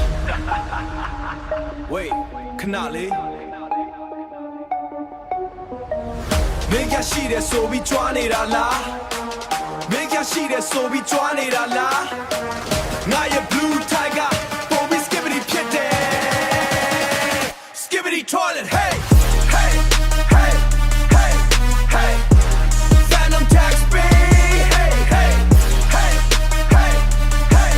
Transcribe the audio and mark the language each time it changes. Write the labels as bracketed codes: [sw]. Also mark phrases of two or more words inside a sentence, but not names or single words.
[my] Wait ခဏလေးမင်းကရှိတယ်ဆိုပြီးကြွားနေတာလားမင်းကရှိတယ် ဆိုပြီးကြွားနေတာလားငါရဲ့ [en] blue tiger [my] ပေါ်ပြီး skibbity ဖြစ် [en] တယ် skibbity toilet hey hey hey hey hey Phantom Tax B hey hey hey hey hey